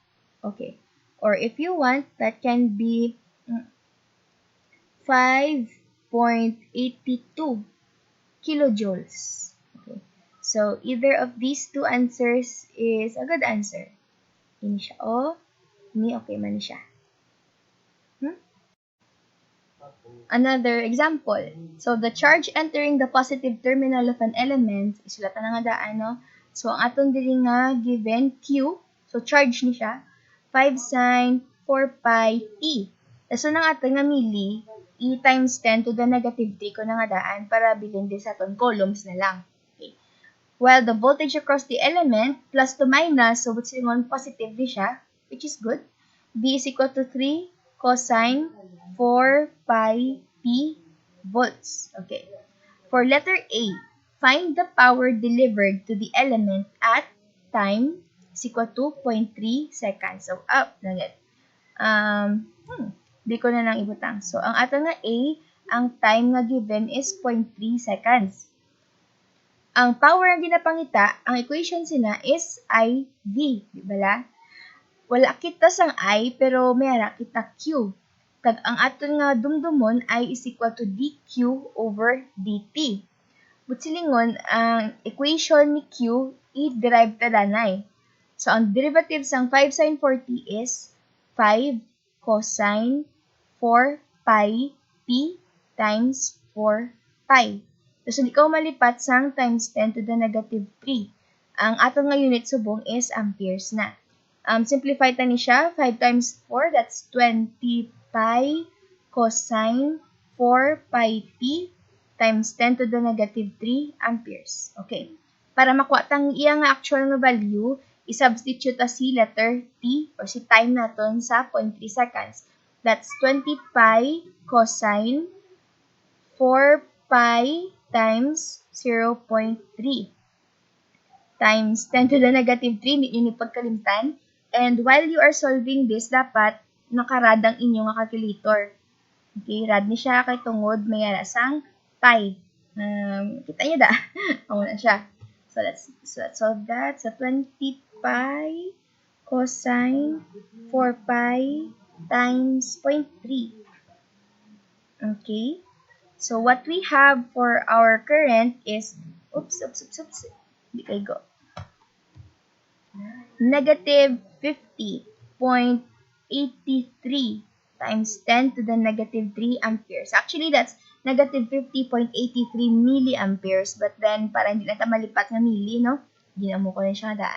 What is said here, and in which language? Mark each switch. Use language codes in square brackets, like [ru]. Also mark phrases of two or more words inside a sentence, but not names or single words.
[en] Okay. Or if you want, that can be 5.82 kilojoules. So, either of these two answers is a good answer. [hil] Ini siya, oh. Ini okay man siya. [en] Another example. So, the charge entering the positive terminal of an element, [hil] isulatan na nga daan, no? So, ang atong diri nga given Q, so charge ni siya, 5 sin 4 pi t. So, nang atong nga mili, [en] e times 10 to the negative 3 [hil] ko na nga daan para bilhin din sa atong columns na lang. Okay. [en] While the voltage across the element, plus to minus, so which is positive di siya, which is good. V is equal to 3 cosine 4 pi p volts. Okay. For letter A, find the power delivered to the element at time is equal to 0.3 seconds. So, up na get. [hil] Di ko na lang ibutang. So, ang ato nga A, ang time nga [en] given is 0.3 seconds. [hil] Ang power ang ginapangita, ang equation sina is IV. Di ba la? Wala kita sang I, pero mayara kita Q. Tag ang aton nga dumdumon I [en] is equal to dQ over dt. [hil] Butsilingon, ang equation ni Q, i-derive ta danay. [en] So, ang derivative sang 5 sin 4t is 5 cosine 4 pi p times 4 pi. So, [hil] di ko malipat sang [en] times 10 to the negative 3. [hil] Ang aton nga unit subong [en] is amperes na. Simplify [hil] ta ni siya, [en] 5 times 4, that's 20 pi cosine 4 pi p times 10 to the negative 3 amperes. Okay. [hil] Para makuha tang iya nga actual nga value, i-substitute ta si letter t or si time naton sa 0.3 seconds. [en] That's 20 pi cosine 4 pi times 0.3 times 10 to the negative 3, [hil] hindi nyo pagkalimtan. [en] And while you are solving this, [hil] dapat nakarad ang inyong calculator. Okay, rad ni siya kay tungod may sang pi. Kita niyo da? Oo na siya. [en] So let's solve that. So 20 pi cosine 4 pi times 0.3. Okay. So what we have for our current is, oops. [hil] Hindi kayo go. [en] Negative 50.83 times 10 to the negative 3 amperes. Actually, that's negative 50.83 milliamperes. But then, [hil] para hindi na malipat ng milli, no? Ginamo ko na siya daan.